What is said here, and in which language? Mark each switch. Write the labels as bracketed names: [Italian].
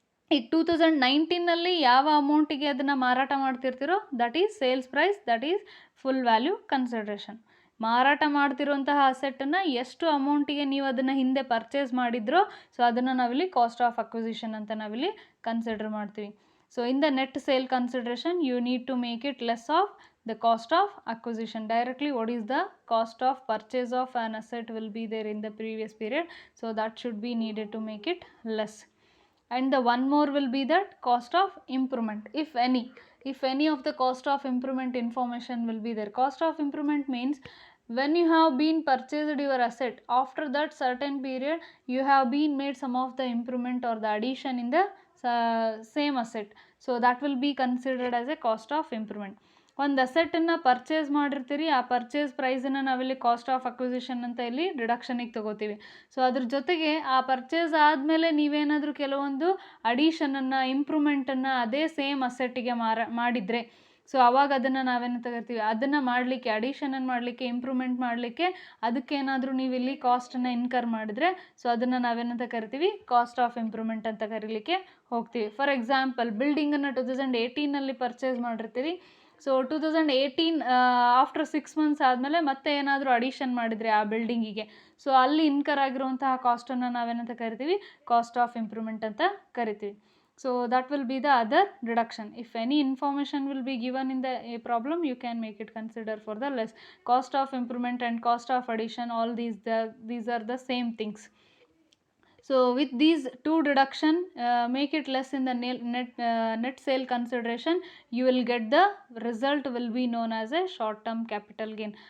[Kannada] ಈಗ 2019ನಲ್ಲಿ ಯಾವ ಅಮೌಂಟಿಗೆ ಅದನ್ನು ಮಾರಾಟ ಮಾಡ್ತಿರ್ತೀರೋ [English] That is sales price, that is full value consideration. [Kannada] ಮಾರಾಟ ಮಾಡ್ತಿರುವಂತಹ ಅಸೆಟ್ಟನ್ನು ಎಷ್ಟು ಅಮೌಂಟಿಗೆ ನೀವು ಅದನ್ನು ಹಿಂದೆ ಪರ್ಚೇಸ್ ಮಾಡಿದ್ರೋ ಸೊ ಅದನ್ನು ನಾವಿಲ್ಲಿ ಕಾಸ್ಟ್ ಆಫ್ ಅಕ್ವಿಸಿಷನ್ ಅಂತ ನಾವಿಲ್ಲಿ ಕನ್ಸಿಡರ್ ಮಾಡ್ತೀವಿ. [English] So in the net sale consideration, you need to make it less of the cost of acquisition. Directly what is the cost of purchase of an asset will be there in the previous period. So that should be needed to make it less. And the one more will be that cost of improvement, if any of the cost of improvement information will be there. Cost of improvement means when you have been purchased your asset, after that certain period you have been made some of the improvement or the addition in the same asset. So that will be considered as a cost of improvement. [Kannada] ಒಂದು ಅಸೆಟ್ಟನ್ನು purchase ಮಾಡಿರ್ತೀರಿ, ಆ purchase ಪ್ರೈಸನ್ನು ನಾವಿಲ್ಲಿ cost of acquisition ಅಂತ ಇಲ್ಲಿ ಡಿಡಕ್ಷನಿಗೆ ತೊಗೋತೀವಿ. So ಅದ್ರ ಜೊತೆಗೆ ಆ purchase ಆದಮೇಲೆ ನೀವೇನಾದರೂ ಕೆಲವೊಂದು ಅಡಿಷನನ್ನು ಇಂಪ್ರೂವ್ಮೆಂಟನ್ನು ಅದೇ ಸೇಮ್ ಅಸೆಟ್ಟಿಗೆ ಮಾಡಿದರೆ ಸೊ ಅವಾಗ ಅದನ್ನು ನಾವೇನು ತಗೋತೀವಿ, ಅದನ್ನು ಮಾಡಲಿಕ್ಕೆ ಅಡಿಷನನ್ನು ಮಾಡಲಿಕ್ಕೆ ಇಂಪ್ರೂವ್ಮೆಂಟ್ ಮಾಡಲಿಕ್ಕೆ ಅದಕ್ಕೇನಾದರೂ ನೀವು ಇಲ್ಲಿ ಕಾಸ್ಟನ್ನು ಇನ್ಕರ್ ಮಾಡಿದ್ರೆ ಸೊ ಅದನ್ನು ನಾವೇನಂತ ಕರಿತೀವಿ, ಕಾಸ್ಟ್ ಆಫ್ ಇಂಪ್ರೂವ್ಮೆಂಟ್ ಅಂತ ಕರೀಲಿಕ್ಕೆ ಹೋಗ್ತೀವಿ. [English] for example [Kannada] ಬಿಲ್ಡಿಂಗನ್ನು 2018ನಲ್ಲಿ ಪರ್ಚೇಸ್ ಮಾಡಿರ್ತೀವಿ. ಸೊ 2018 [English] after 6 months [Kannada] ಆದಮೇಲೆ ಮತ್ತೆ ಏನಾದರೂ ಅಡಿಷನ್ ಮಾಡಿದರೆ ಆ ಬಿಲ್ಡಿಂಗಿಗೆ, ಸೊ ಅಲ್ಲಿ ಇನ್ಕರ್ ಆಗಿರುವಂತಹ ಕಾಸ್ಟನ್ನು ನಾವೇನಂತ ಕರಿತೀವಿ, ಕಾಸ್ಟ್ ಆಫ್ ಇಂಪ್ರೂವ್ಮೆಂಟ್ ಅಂತ ಕರಿತೀವಿ. [English] So that will be the other deduction. If any information will be given in the problem, you can make it consider for the less. Cost of improvement and cost of addition, all these are the same things. So with these two deduction, make it less in the net sale consideration, you will get the result will be known as a short term capital gain.